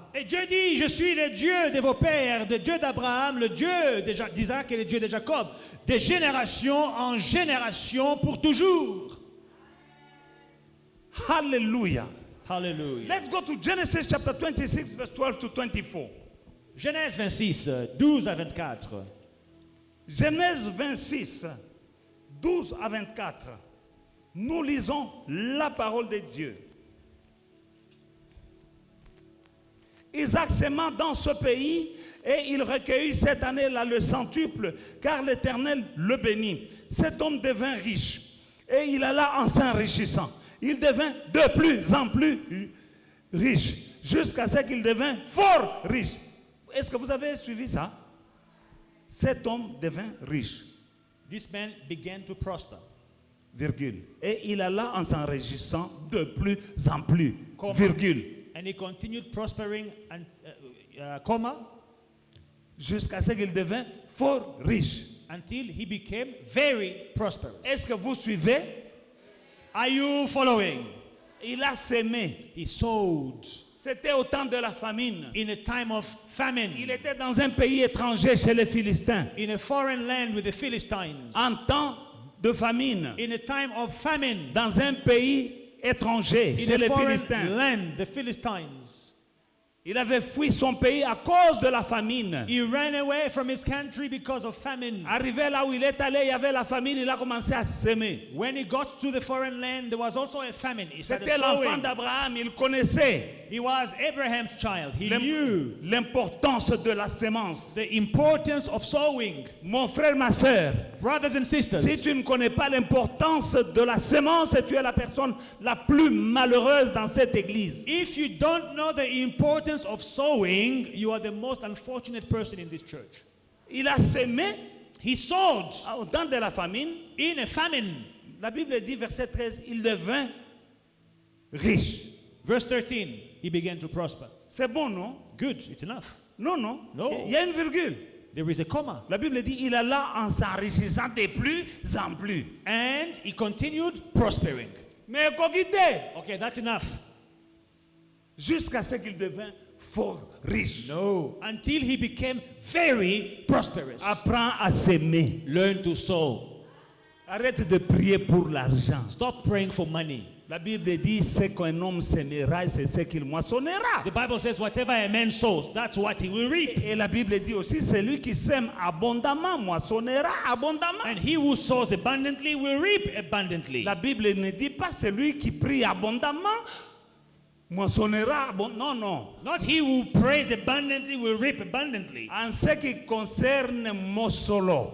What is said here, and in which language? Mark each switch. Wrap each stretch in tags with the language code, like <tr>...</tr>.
<fr>Et Dieu dit, je suis le Dieu de vos pères, le Dieu d'Abraham, le Dieu d'Isaac et le Dieu de Jacob, de génération en génération pour toujours. Hallelujah. Hallelujah.</fr> <en>Let's go to Genesis chapter 26, verse 12 to 24.</en> <fr>Genèse 26, 12 à 24. Genèse 26, 12 à 24. Nous lisons la parole de Dieu. Isaac s'aima dans ce pays et il recueillit cette année-là le centuple, car l'Éternel le bénit. Cet homme devint riche et il alla en s'enrichissant. Il devint de plus en plus riche, jusqu'à ce qu'il devint fort riche. Est-ce que vous avez suivi ça? Cet homme devint riche,</fr> <en>This man began to prosper.</en> <fr>virgule. Et il alla en s'enrichissant de plus en plus,</fr> <en>Comma.</en> <fr>virgule.</fr> <en>And he continued prospering, and, comma,</en> <fr>Jusqu'à ce qu'il devint fort riche.</fr> <en>until he became very prosperous.</en> <fr>Est-ce que vous suivez?</fr> <en>Are you following?</en> <fr>Il a sémé.</fr> <en>He sowed</en> <fr>C'était au temps de la famine.</fr> <en>in a time of famine,</en> <fr>Il était dans un pays étranger chez les Philistins.</fr> <en>in a foreign land with the Philistines,</en> <fr>En temps de famine.</fr> <en>in a time of famine,</en> <fr>Dans un pays étranger</fr> <en>in</en> <fr>chez</fr> <en>a</en> <fr>les</fr> <en>foreign</en> <fr>Philistins.</fr> <en>land, the Philistines.</en> <fr>Il avait fui son pays à cause de la famine.</fr> <en>He ran away from his country because of famine.</en> <fr>Arrivé là où il est allé, il y avait la famine, il a commencé à s'aimer.</fr> <en>When he got to the foreign land, there was also a famine. He started</en> <fr>C'était l'enfant</fr> <en>sowing.</en> <fr>d'Abraham, il connaissait</fr> <en>He was Abraham's child. He knew</en> <fr>l'importance de la sémence.</fr> <en>the importance of sowing.</en> <fr>Mon frère, ma soeur,</fr> <en>Brothers and sisters,</en> <fr>si tu ne connais pas l'importance de la sémence, tu es la personne la plus malheureuse dans cette église.</fr> <en>if you don't know the importance of sowing, you are the most unfortunate person in this church.</en> <fr>Il a sémé</fr> <en>He sowed</en> <fr>au temps de la famine.</fr> <en>in a famine.</en> <fr>La Bible dit, verset 13, il devint riche.</fr> <en>Verse 13, he began to prosper.</en> <fr>C'est bon, non?</fr> <en>Good, it's enough.</en> <fr>Non, non.</fr> <en>No.</en> <fr>Il y a une virgule.</fr> <en>There is a comma.</en> <fr>La Bible dit, il alla en s'enrichissant de plus en plus.</fr> <en>And he continued prospering.</en> <fr>Mais coquité,</fr> <en>Okay, that's enough.</en> <fr>jusqu'à ce qu'il devint fort riche.</fr> <en>No, until he became very prosperous.</en> <fr>Apprends à s'aimer.</fr> <en>Learn to sow.</en> <fr>Arrête de prier pour l'argent.</fr> <en>Stop praying for money.</en> <fr>La Bible dit, ce qu'un homme sèmera, c'est ce qu'il moissonnera.</fr> <en>The Bible says, whatever a man sows, that's what he will reap.</en> <fr>Et la Bible dit aussi, celui qui sème abondamment moissonnera abondamment.</fr> <en>And he who sows abundantly will reap abundantly.</en> <fr>La Bible ne dit pas celui qui prie abondamment moissonnera abondamment. Non, non.</fr> <en>Not he who prays abundantly will reap abundantly.</en> <fr>En ce qui concerne Mossolo,</fr>